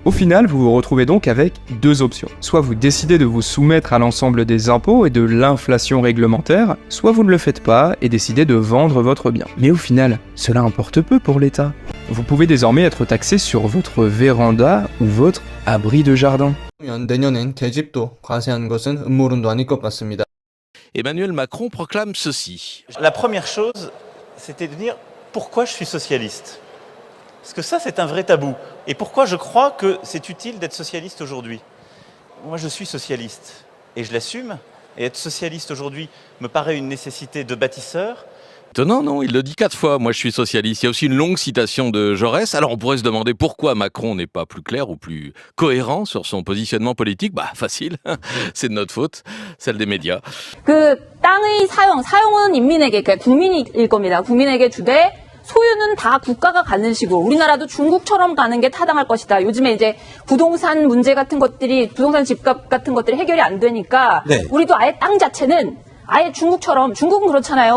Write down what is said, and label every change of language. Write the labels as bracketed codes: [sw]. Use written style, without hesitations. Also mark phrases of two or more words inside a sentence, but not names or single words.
[fr] Au final, vous vous retrouvez donc avec deux options. Soit vous décidez de vous soumettre à l'ensemble des impôts et de l'inflation réglementaire, soit vous ne le faites pas et décidez de vendre votre bien. Mais au final, cela importe peu pour l'État. Vous pouvez désormais être taxé sur votre véranda ou votre abri de jardin. [ko] 내년엔 계집도 과세한 것은 음모론도 아닐 것 같습니다. [fr] Emmanuel Macron proclame ceci. La première chose, c'était de dire pourquoi je suis socialiste. Parce que ça, c'est un vrai tabou. Et pourquoi je crois que c'est utile d'être socialiste aujourd'hui. Moi, je suis socialiste et je l'assume. Et être socialiste aujourd'hui me paraît une nécessité de bâtisseur. Étonnant, non? Il le dit 4 fois, moi je suis socialiste. Il y a aussi une longue citation de Jaurès. Alors on pourrait se demander pourquoi Macron n'est pas plus clair ou plus cohérent sur son positionnement politique. Bah facile, c'est de notre faute, celle des médias. [ko] 그 땅의 사용은 인민에게, 그러니까 국민일 겁니다. 국민에게 주되 소유는 다 국가가 갖는 식으로 우리나라도 중국처럼 가는 게 타당할 것이다. 요즘에 이제 부동산 문제 같은 것들이 부동산 집값 같은 것들이 해결이 안 되니까 네. 우리도 아예 땅 자체는 아예 중국처럼 중국은 그렇잖아요.